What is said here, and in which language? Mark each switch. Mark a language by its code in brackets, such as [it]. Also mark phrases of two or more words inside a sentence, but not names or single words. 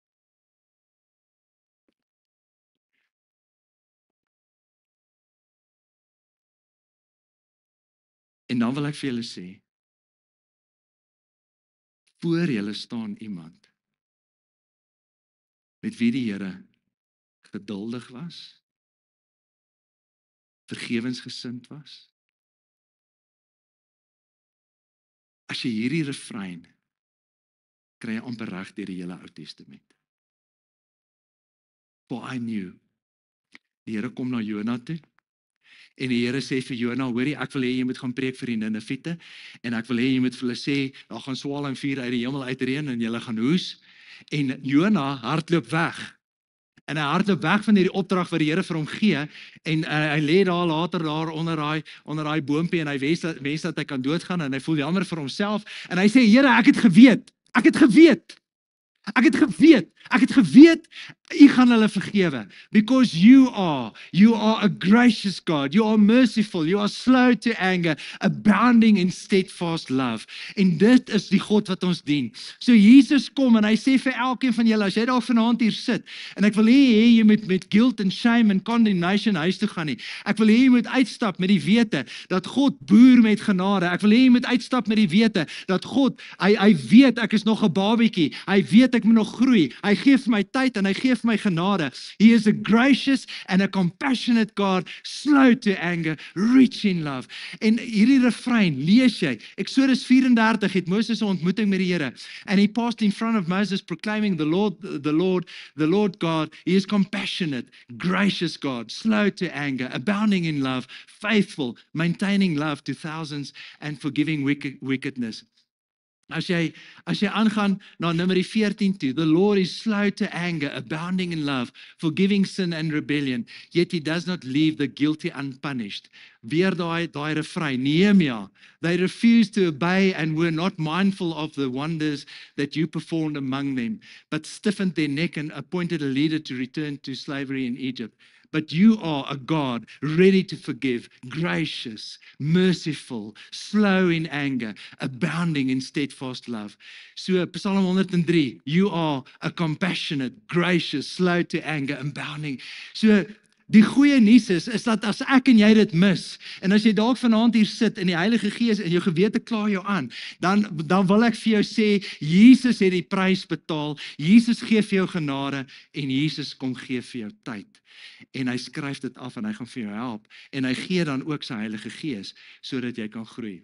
[af] En dan wil ek vir julle sê, voor julle staan iemand met wie die Here geduldig was, vergewensgesind was. As jy hierdie refrein kry jy amper reg deur die hele Ou Testament. [en] For I knew. [af] Die Here kom na Jona toe. En die Here sê vir Jona, hoorie, ek wil hê jy moet gaan preek vir die Nineviete en ek wil hê jy moet vir hulle sê, daar gaan swaal en vuur uit die hemel uitreën en julle gaan hoes. En Jona hardloop weg. En hy hardloop weg van hierdie opdrag wat die Here vir hom gee en hy lê daar later daar onder daai boompie en hy wens dat hy kan doodgaan en hy voel jammer vir homself en hy sê, Here, ek het geweet. Ek het geweet, u gaan hulle vergewe. [en] Because you are a gracious God, you are merciful, you are slow to anger, abounding in steadfast love. [af] En dit is die God wat ons dien. So Jesus kom en hy sê vir elkeen van julle, as jy daar vanaand hier sit, en ek wil hê jy moet met [en] guilt and shame and condemnation [af] huis toe gaan nie. Ek wil hê jy moet uitstap met die wete dat God boer met genade. Ek wil hê jy moet uitstap met die wete dat God, hy weet ek is nog 'n babietjie. Hy weet ek moet nog groei. Hy gee vir my tyd en hy gee vir my genade. [en] He is a gracious and a compassionate God, slow to anger, rich in love. [af] En hierdie refrein lees jy. Exodus 34 het Moses 'n ontmoeting met die Here. [en] And he passed in front of Moses proclaiming the Lord God. He is compassionate, gracious God, slow to anger, abounding in love, faithful, maintaining love to thousands and forgiving wickedness. [af] As jy aangaan na Numeri 14 toe, [en] the Lord is slow to anger, abounding in love, forgiving sin and rebellion, yet he does not leave the guilty unpunished. [af] Weer daai refrein, Nehemia, [en] they refused to obey and were not mindful of the wonders that you performed among them, but stiffened their neck and appointed a leader to return to slavery in Egypt. But you are a God ready to forgive, gracious, merciful, slow in anger, abounding in steadfast love. So Psalm 103, you are a compassionate, gracious, slow to anger, abounding. [af] So die goeie nuus is dat as ek en jy dit mis, en as jy dalk vanaand hier sit en die Heilige Gees en jou gewete kla jou aan, dan wil ek vir jou sê, Jesus het die prys betaal, Jesus gee vir jou genade, en Jesus kom gee vir jou tyd. En hy skryf dit af en hy gaan vir jou help, en hy gee dan ook sy Heilige Gees, sodat jy kan groei.